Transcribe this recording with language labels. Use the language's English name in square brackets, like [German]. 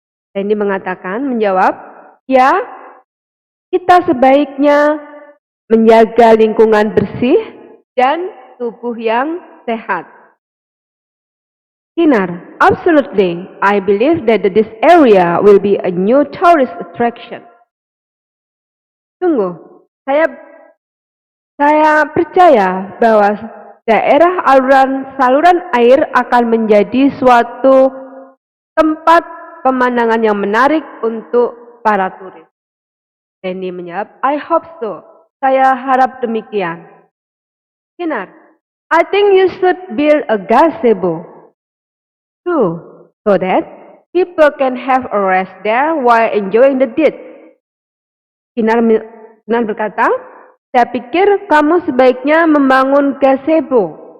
[Indonesian] Randy menjawab, ya, kita sebaiknya menjaga lingkungan bersih dan tubuh yang sehat. [English] Kinar, absolutely. I believe that this area will be a new tourist attraction. [Indonesian] Sungguh, saya percaya bahwa daerah saluran air akan menjadi suatu tempat pemandangan yang menarik untuk para turis. Randy menjawab, [English] I hope so. [Indonesian] Saya harap demikian. [English] Kinar, I think you should build a gazebo too, so that people can have a rest there while enjoying the dish. [Indonesian] Kinar berkata, saya pikir kamu sebaiknya membangun gazebo.